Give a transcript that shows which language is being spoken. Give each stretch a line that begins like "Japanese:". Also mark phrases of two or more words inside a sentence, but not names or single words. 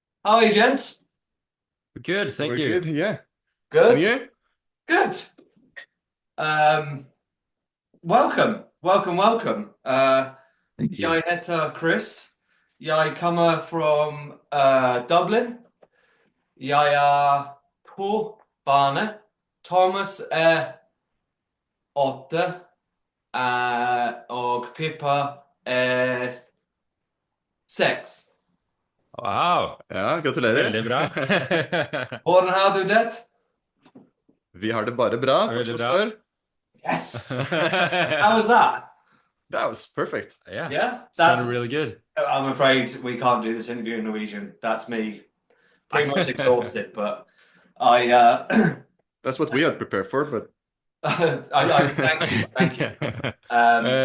English: How are you, gents? Good, thank We're you. good, yeah. And Good. you? Good. Um, welcome. Thank you.
Norwegian: Jeg heter Chris. Jeg kommer from Dublin. Jeg er på bane. Thomas er 8, og Pippa er 6. Wow, Ja, gratulerer. veldig bra. Hvordan har du det? Vi har det bare bra, takk Veldig som bra. spør.
English: Yes. How was that? That was perfect. Yeah, Yeah, sounded really good. I'm afraid we can't do this interview in Norwegian. That's me pretty much exhausted, but I That's what we had prepared for, but I thank you. Um,